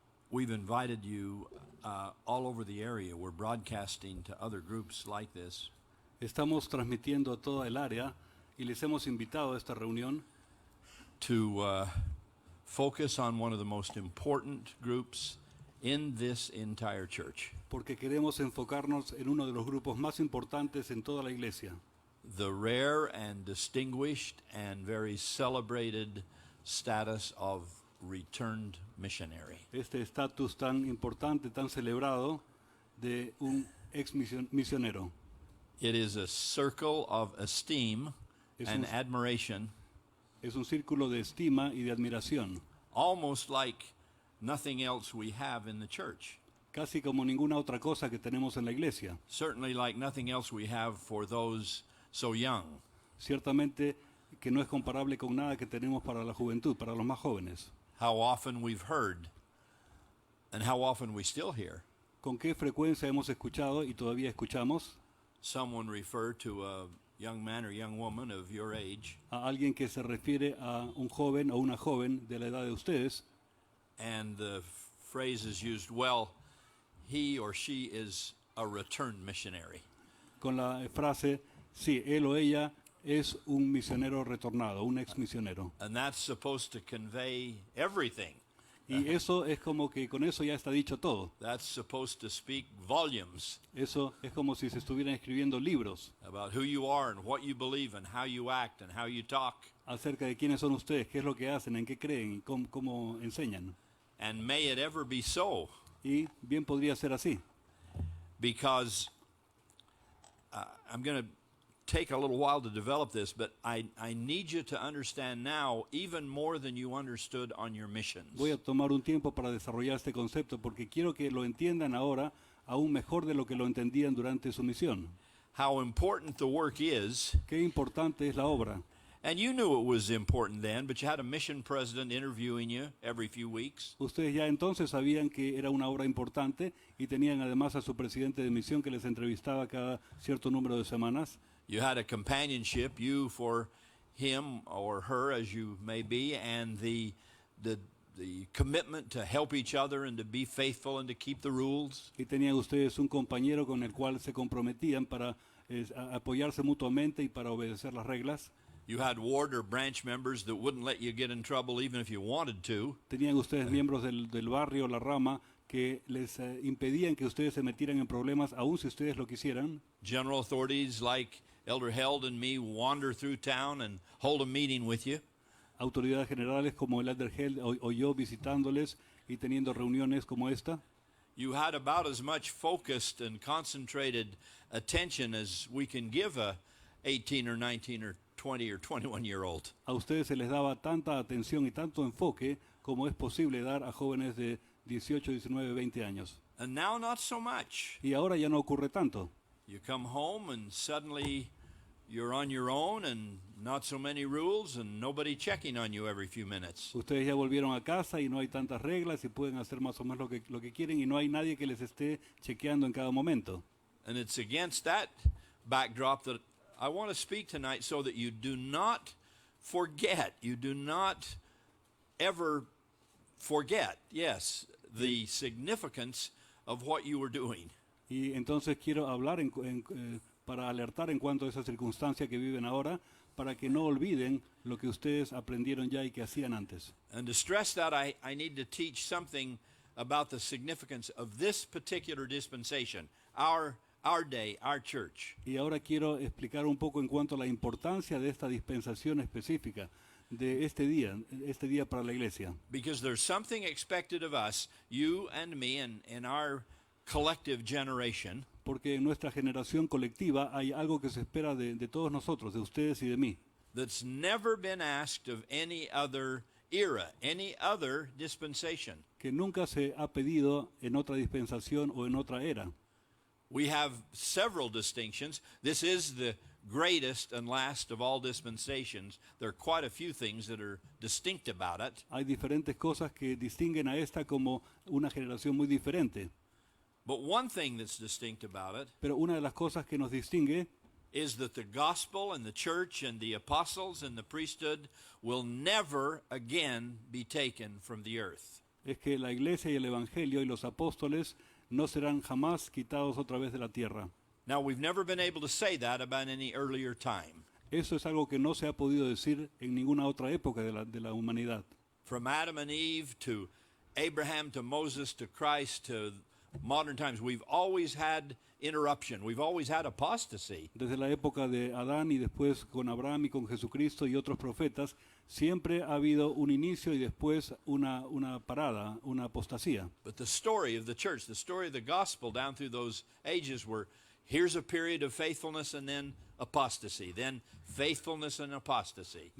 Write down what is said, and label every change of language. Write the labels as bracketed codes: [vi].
[en] We've invited you all over the area. We're broadcasting to other groups like this. [es] Estamos transmitiendo a toda el área y les hemos invitado a esta reunión [en] to focus on one of the most important groups in this entire church, [es] porque queremos enfocarnos en uno de los grupos más importantes en toda la iglesia, [en] the rare and distinguished and very celebrated status of returned missionary. [es] este estatus tan importante, tan celebrado de un ex misionero. [en] It is a circle of esteem [es] Es [en] and [es] un- [en] admiration, [es] Es un círculo de estima y de admiración, [en] almost like nothing else we have in the church. [es] casi como ninguna otra cosa que tenemos en la iglesia. [en] Certainly like nothing else we have for those so young. [es] Ciertamente que no es comparable con nada que tenemos para la juventud, para los más jóvenes. [en] How often we've heard and how often we still hear [es] ¿Con qué frecuencia hemos escuchado y todavía escuchamos [en] someone refer to a young man or young woman of your age [es] a alguien que se refiere a un joven o una joven de la edad de ustedes [en] and the phrase is used, well, he or she is a returned missionary. [es] con la frase, sí, él o ella es un misionero retornado, un ex misionero? [en] And that's supposed to convey everything. [es] Y eso es como que con eso ya está dicho todo. [en] That's supposed to speak volumes [es] Eso es como si se estuvieran escribiendo libros [en] about who you are and what you believe and how you act and how you talk. [es] acerca de quiénes son ustedes, qué es lo que hacen, en qué creen y cómo enseñan. [en] And may it ever be so, [es] Y bien podría ser así, [en] because I'm going to take a little while to develop this, but I need you to understand now even more than you understood on your missions. [es] voy a tomar un tiempo para desarrollar este concepto porque quiero que lo entiendan ahora aún mejor de lo que lo entendían durante su misión. [en] How important the work is, [es] Qué importante es la obra. [en] and you knew it was important then, but you had a mission president interviewing you every few weeks. [es] Ustedes ya entonces sabían que era una obra importante y tenían además a su presidente de misión que les entrevistaba cada cierto número de semanas. [en] You had a companionship, you for him or her as you may be, and the commitment to help each other and to be faithful and to keep the rules. [es] Y tenían ustedes un compañero con el cual se comprometían para apoyarse mutuamente y para obedecer las reglas. [en] You had ward or branch members that wouldn't let you get in trouble even if you wanted to. [es] Tenían ustedes miembros del barrio, la rama, que les impedían que ustedes se metieran en problemas, aun si ustedes lo quisieran. [en] General authorities like Elder Held and me wander through town and hold a meeting with you. [es] Autoridades generales como el Elder Held o yo visitándoles y teniendo reuniones como esta. [en] You had about as much focused and concentrated attention as we can give a 18 or 19 or 20 or 21-year-old. [es] A ustedes se les daba tanta atención y tanto enfoque como es posible dar a jóvenes de 18, 19, 20 años. [en] And now not so much. [es] Y ahora ya no ocurre tanto. [en] You come home and suddenly you're on your own and not so many rules and nobody checking on you every few minutes. [es] Ustedes ya volvieron a casa y no hay tantas reglas y pueden hacer más o menos lo que quieren y no hay nadie que les esté chequeando en cada momento. [en] And it's against that backdrop that I want to speak tonight so that you do not forget, you do not ever forget, yes, the significance of what you were doing. [es] Y entonces quiero hablar para alertar en cuanto a esa circunstancia que viven ahora, para que no olviden lo que ustedes aprendieron ya y que hacían antes. [en] And to stress that, I need to teach something about the significance of this particular dispensation, our day, our church. [es] Y ahora quiero explicar un poco en cuanto a la importancia de esta dispensación específica, de este día para la iglesia. [en] Because there's something expected of us, you and me, and in our collective generation, [es] Porque en nuestra generación colectiva hay algo que se espera de todos nosotros, de ustedes y de mí, [en] that's never been asked of any other era, any other dispensation. [es] que nunca se ha pedido en otra dispensación o en otra era. [en] We have several distinctions. This is the greatest and last of all dispensations. There are quite a few things that are distinct about it. [es] Hay diferentes cosas que distinguen a esta como una generación muy diferente. [en] But one thing that's distinct about it [es] Pero una de las cosas que nos distingue [en] is that the gospel and the church and the apostles and the priesthood will never again be taken from the earth. [es] es que la iglesia y el evangelio y los apóstoles no serán jamás quitados otra vez de la tierra. [en] Now, we've never been able to say that about any earlier time. [es] Eso es algo que no se ha podido decir en ninguna otra época de la humanidad. [en] From Adam and Eve to Abraham to Moses to Christ to modern times, we've always had interruption. We've always had apostasy. [es] Desde la época de Adán y después con Abraham y con Jesucristo y otros profetas, siempre ha habido un inicio y después una parada, una apostasía. [en] But the story of the church, the story of the gospel down through those ages were here's a period of faithfulness and then apostasy, then faithfulness and apostasy.